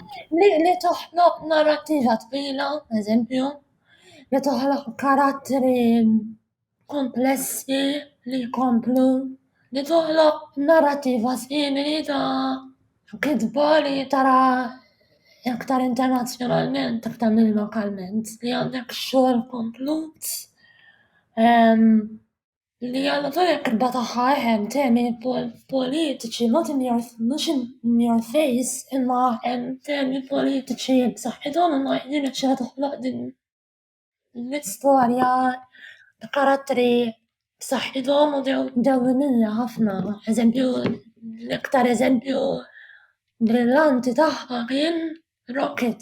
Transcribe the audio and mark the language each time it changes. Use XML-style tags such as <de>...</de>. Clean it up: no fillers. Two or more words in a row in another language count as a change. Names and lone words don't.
<mt>Li toħloq narrattiva twila, eżempju, li toħloq karatteri komplessi li jkomplu, li toħloq narrattiva simili ta' kitba li tara iktar internazzjonalment aktar minn lokalment li għandek xogħol komplut li għandha torek irba tagħha hemm temi politiċi mhux</mt> <en>in your face</en> <mt>imma hemm temi politiċi b'saħħithom imma jirnexxielha toħloq din l-istorja ta' karatteri b'saħħithom u dewwemija ħafna. Eżempju l-iktar eżempju brillanti tagħha kien Rocket.</mt>